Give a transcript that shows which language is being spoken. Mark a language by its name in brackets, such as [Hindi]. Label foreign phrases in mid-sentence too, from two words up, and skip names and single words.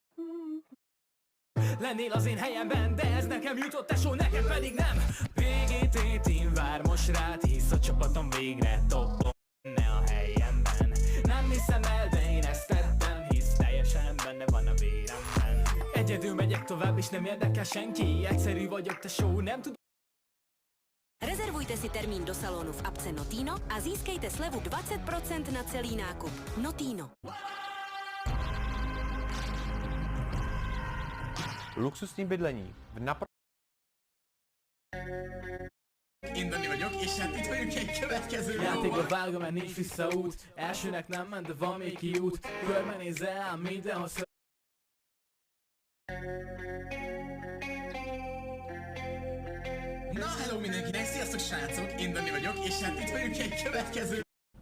[Hungarian] Lennél az én helyemben, de ez nekem jutott, tesó, nekem pedig nem. PGT Team vár most rád, hisz a csapatom végre toppon ne a helyemben. Nem hiszem el, de én ezt tettem, hisz teljesen benne van a véremben. Egyedül megyek tovább, és nem érdekel senki. Egyszerű vagyok, tesó, nem tudom. [Czech] Rezervujte si termín do salónu v apce Notino a získejte slevu 20% na celý nákup. Notino. Luxusní bydlení v [Hungarian] Én Dani vagyok, és hát itt vagyunk egy következő Játékba vágom, mert nincs visszaút. Elsőnek nem ment, de van még kiút. Körbenézel ám mindenhol Na, hello mindenkinek, sziasztok srácok, én Dani vagyok, és hát itt vagyunk egy következő